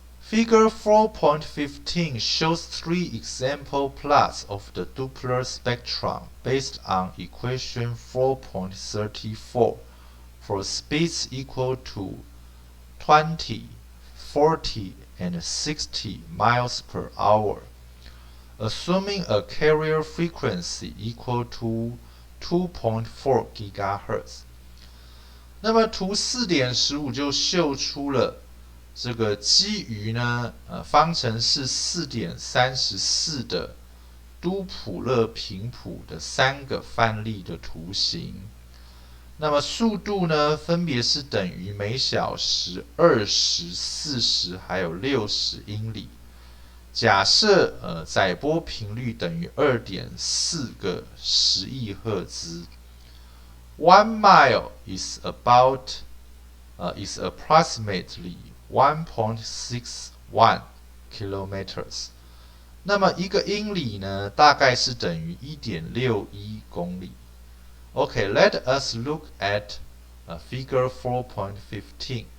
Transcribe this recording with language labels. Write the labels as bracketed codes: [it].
[en] Figure 4.15 shows 3 example plots of the Doppler spectrum based on equation 4.34 for speeds equal to 20, 40, and 60 miles per hour, assuming a carrier frequency equal to 2.4 GHz。 [zh] 那么图4.15就秀出了这个基于呢方程式4.34的都普勒频谱的3个范例的图形。那么速度呢，分别是等于每小时20、40还有60英里。假设载波频率等于2.4个10亿赫兹。 [en] 1 mile is approximately 1.61 kilometers。 [zh] 那么1个英里呢，大概是等于1.61公里。 [en] Okay, let us look at figure 4.15.